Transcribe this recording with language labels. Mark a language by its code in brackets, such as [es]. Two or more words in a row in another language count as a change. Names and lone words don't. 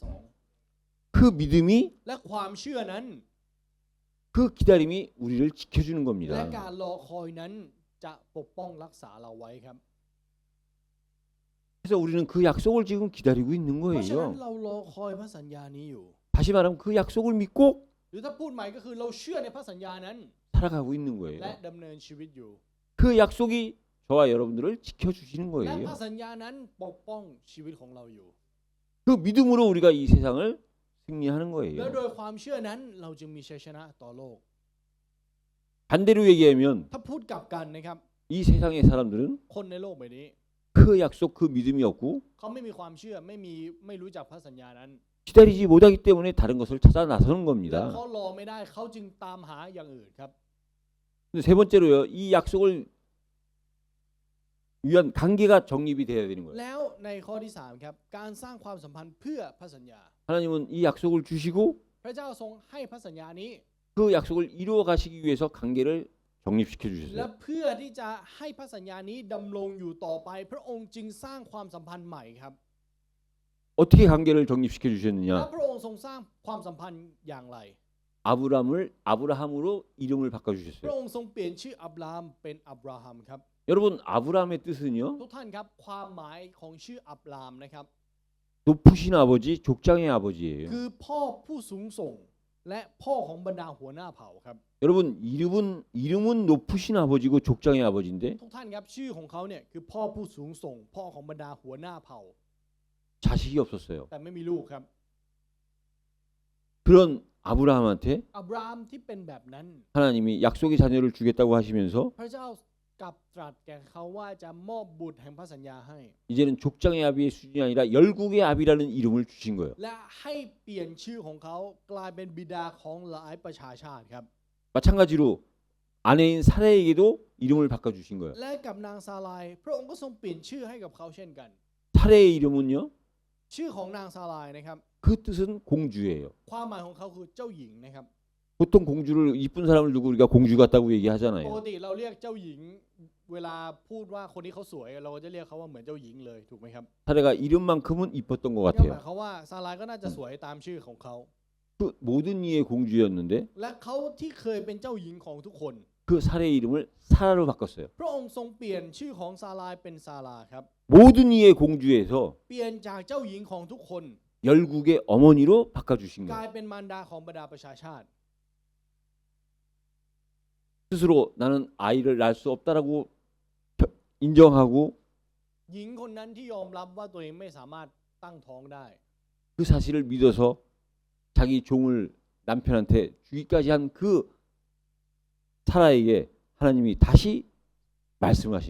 [ko] 그 믿음이, [th] 2 และความเชื่อนั้น [ko] 그 기다림이 우리를 지켜주는 [th] และ [ko] 겁니다. [th] การรอคอยนั้นจะปกป้องรักษาเราไว้ครับ [ko] 그래서 우리는 그 약속을 지금 기다리고 있는 [th] เพราะฉะนั้น [ko] 거예요. [th] เรารอคอยพระสัญญานี้อยู่ [ko] 다시 말하면 그 약속을 믿고 [th] หรือถ้าพูดใหม่ก็คือเราเชื่อในพระสัญญานั้น [ko] 살아가고 있는 [th] และ [ko] 거예요. [th] ดำเนินชีวิตอยู่ [ko] 그 약속이 저와 여러분들을 지켜주시는 [th] และพ [ko] 거예요. [th] ระสัญญานั้นปกป้องชีวิตของเราอยู่ [ko] 그 믿음으로 우리가 이 세상을 승리하는 [th] และโด [ko] 거예요. [th] ยความเชื่อนั้นเราจึงมีชัยชนะต่อโลก [ko] 반대로 얘기하면 [th] ถ้าพูดกลับกันนะครับ [ko] 이 세상의 사람들은 [th] คนในโลกใบนี้ [ko] 그 약속, 그 믿음이 없고 [th] เขาไม่มีความเชื่อไม่รู้จักพระสัญญานั้น [ko] 기다리지 못하기 때문에 다른 것을 찾아 나서는 [th] และ [ko] 겁니다. [th] เขารอไม่ได้เขาจึงตามหาอย่างอื่นครับ [ko] 근데 세 번째로요, 이 약속을 위한 관계가 정립이 돼야 되는 거예요. [th] แล้วในข้อที่3ครับการสร้างความสัมพันธ์เพื่อพระสัญญา [ko] 하나님은 이 약속을 주시고 [th] พระเจ้าทรงให้พระสัญญานี้ [ko] 그 약속을 이루어 가시기 위해서 관계를 정립시켜 [th] และ [ko] 주셨어요. [th] เพื่อที่จะให้พระสัญญานี้ดำรงอยู่ต่อไปพระองค์จึงสร้างความสัมพันธ์ใหม่ครับ [ko] 어떻게 관계를 정립시켜 [th] และ [ko] 주셨느냐? [th] พระองค์ทรงสร้างความสัมพันธ์อย่างไร [ko] 아브라함으로 이름을 바꿔 [th] พระ [ko] 주셨어요. [th] องค์ทรงเปลี่ยนชื่ออับรามเป็นอับราฮัมครับ [ko] 여러분 아브라함의 뜻은요. [th] ทุกท่านครับความหมายของชื่ออับรามนะครับ [ko] 높으신 아버지, 족장의 아버지예요. [th] คือพ่อผู้สูงส่งและพ่อของบรรดาหัวหน้าเผ่าครับ [ko] 여러분 이름은 높으신 아버지고 족장의 아버지인데 [th] ทุกท่านครับชื่อของเขาเนี่ยคือพ่อผู้สูงส่ง พ่อของบรรดาหัวหน้าเผ่า [ko] 자식이 없었어요. [th] แต่ไม่มีลูกครับ [ko] 그런 아브라함한테 [th] อับรามที่เป็นแบบนั้น [ko] 하나님이 약속의 자녀를 주겠다고 하시면서 [th] พระเจ้ากลับตรัสแก่เขาว่าจะมอบบุตรแห่งพระสัญญาให้ [ko] 이제는 족장의 아비의 수준이 아니라 열국의 아비라는 이름을 주신 거예요. [th] และให้เปลี่ยนชื่อของเขากลายเป็นบิดาของหลายประชาชาติครับ [ko] 마찬가지로 아내인 사라에게도 이름을 바꿔 주신 거예요. [th] และกับนางซาลายพระองค์ก็ทรงเปลี่ยนชื่อให้กับเขาเช่นกัน [ko] 사라의 이름은요. [th] ชื่อของนางซาลายนะครับ [ko] 그 뜻은 공주예요. [th] ความหมายของเขาคือเจ้าหญิงนะครับ [ko] 보통 공주를 이쁜 사람을 두고 우리가 공주 같다고 [th] ปก [ko] 얘기하잖아요. [th] ติเราเรียกเจ้าหญิงเวลาพูดว่าคนนี้เขาสวยเราก็จะเรียกเขาว่าเหมือนเจ้าหญิงเลยถูกไหมครับ [ko] 사라가 이름만큼은 이뻤던 것 [th] ก็หมาย [ko] 같아요. [th] ความว่าซาลายก็น่าจะสวยตามชื่อของเขา [ko] 그 모든 이의 공주였는데 [th] และเขาที่เคยเป็นเจ้าหญิงของทุกคน [ko] 그 사라의 이름을 사라로 바꿨어요. [th] พระองค์ทรงเปลี่ยนชื่อของซาลายเป็นซาลาครับ [ko] 모든 이의 공주에서 [th] เปลี่ยนจากเจ้าหญิงของทุกคน [ko] 열국의 어머니로 바꿔주신 [th] กลาย [ko] 거예요. [th] เป็นมารดาของบรรดาประชาชาติ [ko] 스스로 나는 아이를 낳을 수 없다라고 인정하고 [th] หญิงคนนั้นที่ยอมรับว่าตัวเองไม่สามารถตั้งท้องได้ [ko] 그 사실을 믿어서 자기 종을 남편한테 주기까지 한 그 사라에게 하나님이 다시 말씀하시는